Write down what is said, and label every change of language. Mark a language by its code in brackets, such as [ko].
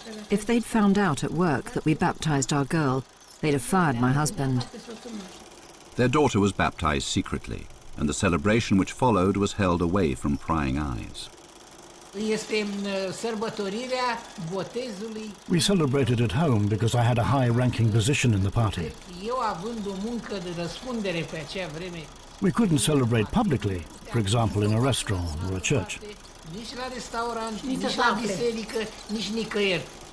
[en] If they'd found out at work that we baptized our girl, they'd have fired my husband. Their daughter was baptized secretly, and the celebration which followed was held away from prying eyes. [ro] Este sărbătorirea botezului. [en] We celebrated at home because I had a high-ranking position in the party. [ro] Eu având o muncă de răspundere pe acea vreme. [en] We couldn't celebrate publicly, for example in a restaurant or a church. [ro] Nici la restaurant, nici la biserică, nici nicăieri.